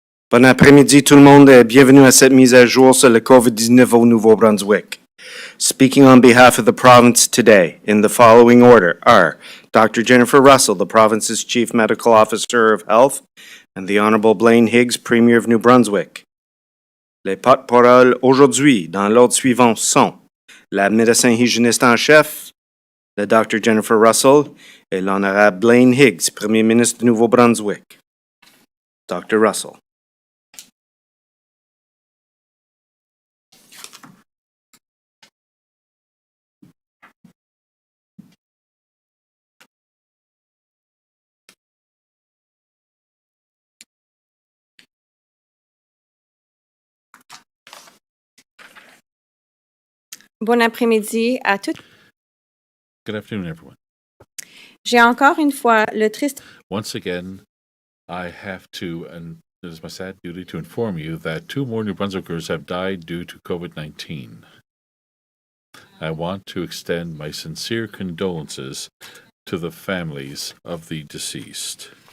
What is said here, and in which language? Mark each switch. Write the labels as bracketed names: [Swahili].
[French] Bon après-midi tout le monde et bienvenue à cette mise à jour sur le COVID-19 au Nouveau-Brunswick. [English] Speaking on behalf of the province today, in the following order, are Dr. Jennifer Russell, the province's Chief Medical Officer of Health, and the Honorable Blaine Higgs, Premier of New Brunswick. [French] Les porte-paroles aujourd'hui, dans l'ordre suivant, sont la médecin hygiéniste en chef, le Dr. Jennifer Russell, et l'Honorable Blaine Higgs, Premier ministre du Nouveau-Brunswick. Dr. Russell. Bon après-midi à tous. [English] Good afternoon, everyone. [French] J'ai encore une fois le triste [English] Once again, I have to, and it is my sad duty to inform you that 2 more New Brunswickers have died due to COVID-19. I want to extend my sincere condolences to the families of the deceased.